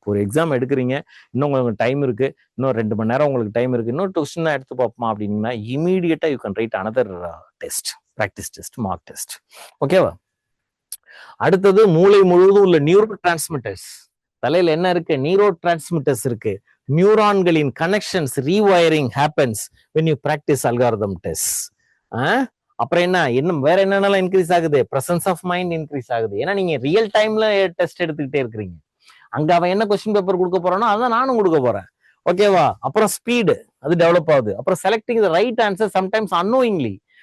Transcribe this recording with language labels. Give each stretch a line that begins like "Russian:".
Tamil: ஒரு எக்ஸாம் எடுக்கிறீங்க, இன்னும் உங்களுக்கு டைம் இருக்கு, இன்னும் 2 மணி நேரம் உங்களுக்கு டைம் இருக்கு, இன்னொரு கொஸ்டின் தான் எடுத்து பார்ப்போமா அப்படின்னா,
English: இமீடியட்டா you can write another test, practice test, mark test.
Tamil: ஓகேவா? அடுத்தது, மூளை முழுவதும் உள்ள நியூரோ டிரான்ஸ்மிட்டர்ஸ். தலையில என்ன இருக்கு? நியூரோ டிரான்ஸ்மிட்டர்ஸ் இருக்கு.
English: நியூரான்களின் connections rewiring happens when you practice algorithm tests.
Tamil: அப்புறம் என்ன வேற என்னென்னலாம் இன்க்ரீஸ் ஆகுது? பிரசன்ஸ் ஆஃப் மைண்ட் இன்க்ரீஸ் ஆகுது. ஏன்னா நீங்க ரியல் டைம்ல டெஸ்ட் எடுத்துக்கிட்டே இருக்கிறீங்க. அங்க அவன் என்ன கொஸ்டின் பேப்பர் கொடுக்க போறானோ அதான் நானும் கொடுக்க போறேன். ஓகேவா? அப்புறம் ஸ்பீடு அது டெவலப் ஆகுது. அப்புறம்
English: Selecting the right answer sometimes annoyingly.